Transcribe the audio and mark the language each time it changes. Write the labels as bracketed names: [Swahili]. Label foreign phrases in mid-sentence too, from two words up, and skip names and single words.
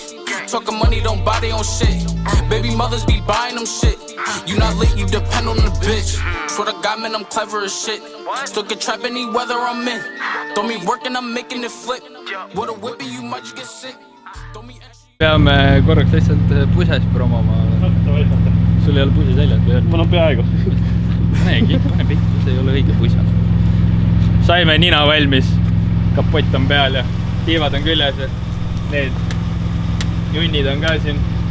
[English] Talking money, don't buy their own shit. Baby mothers be buying them shit. You not lit, you depend on the bitch. Swear to God, man, I'm clever as shit. Still can trap any weather I'm in. Throw me working, I'm making it flip. With a whippy, you might just get sick. Throw me extra. [Estonian] Peame korraks lihtsalt puses promoma. Sul ei ole pusi seljas või? Mul on peaaegu. Pane pihta, see ei ole õige pusas. Saime nina valmis. Kapott on peal ja tiivad on küljes ja need junnid on ka siin.